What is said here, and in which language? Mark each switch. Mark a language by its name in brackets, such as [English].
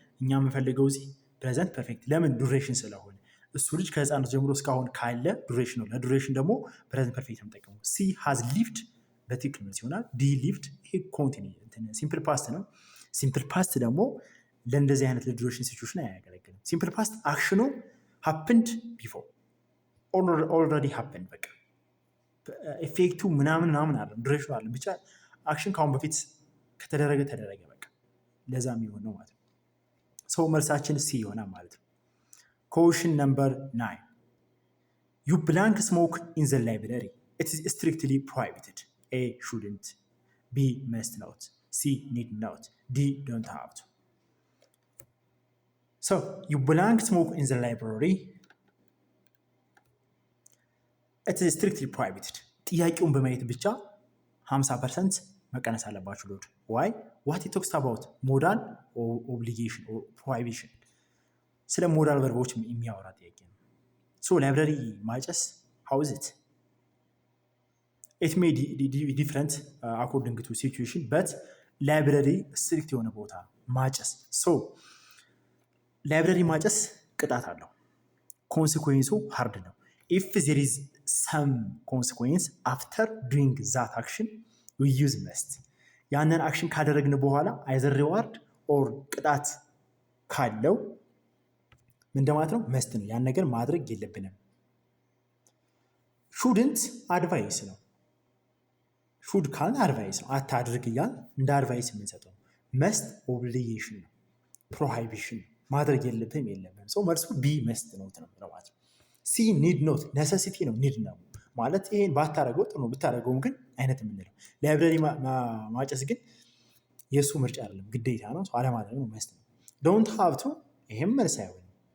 [Amharic] እኛ የምንፈልገው እዚህ ፕሬዘንት ፐርፌክት። ለምን? ዱሬሽን ስለሆነ እሱ ልጅ ከህፃነት ጀምሮ እስካሁን ካለ ዱሬሽን ነው። ለዱሬሽን ደግሞ ፕሬዘንት ፐርፌክት የምጠቀሙ። ሲ ሃዝ ሊቭድ በትክክል መልስ ይሆናል። ዲ ሊቭድ ይሄ ኮንቲኒየስ ሲምፕል ፓስት ነው። ሲምፕል ፓስት ደግሞ ለእንደዚህ አይነት ለዱሬሽን ሲቹዌሽን አያገለግልም። ሲምፕል ፓስት አክሽኑ ሃፕንድ ቢፎር ኦልሬዲ ሃፕንድ፣ በቃ ኤፌክቱ ምናምን አለ፣ ዱሬሽኑ አለ። ብቻ አክሽን ከአሁን በፊት ከተደረገ ተደረገ፣ በቃ ለዛ የሚሆን ነው ማለት ነው። ሰው መልሳችን ሲ ይሆናል ማለት ነው። [English] Question number 9. You blank smoke in the library. It is strictly prohibited. A shouldn't. B must not. C need not. D don't have to. So you blank smoke in the library. It is strictly prohibited. [Amharic] ጥያቄውን በማየት ብቻ 50% መቀነስ አለባችሁ ሎድ። [English] Why? What it talks about modal or obligation or prohibition. [Amharic] ስለ ሞዳል ቨርቦች የሚያወራ ጥያቄ ነው። ሶ ላይብራሪ ማጨስ [English] how is it? It may be different according to situation, but [Amharic] ላይብራሪ ስትሪክት የሆነ ቦታ ማጨስ። ሶ ላይብራሪ ማጨስ ቅጣት አለው። ኮንሲኩዌንሱ ሃርድ ነው። [English] if there is some consequence after doing that action we use must. [Amharic] ያንን አክሽን ካደረግን በኋላ [English] either reward or [Amharic] ቅጣት ካለው ምን እንደማለት ነው? መስት ነው። ያን ነገር ማድረግ የለብንም። ሹድንት አድቫይስ ነው። ሹድ ካልን አድቫይስ ነው። አታድርግ እያል እንደ አድቫይስ የምንሰጠው። መስት ኦብሊጌሽን ነው፣ ፕሮሃይቢሽን ማድረግ የለብህም የለብህም። ሰው መልሱ ቢ መስት ነው ማለት ነው። ሲ ኒድ ኖት ነሰሲቲ ነው። ኒድ ነው ማለት ይሄን ባታረገው ጥሩ ነው፣ ብታረገውም ግን አይነት የምንለው። ላይብራሪ ማጨስ ግን የእሱ ምርጫ አይደለም፣ ግዴታ ነው። አለማድረግ ነው መስት ነው። ዶንት ሃቭ ቱ ይሄም መልስ አይሆንም።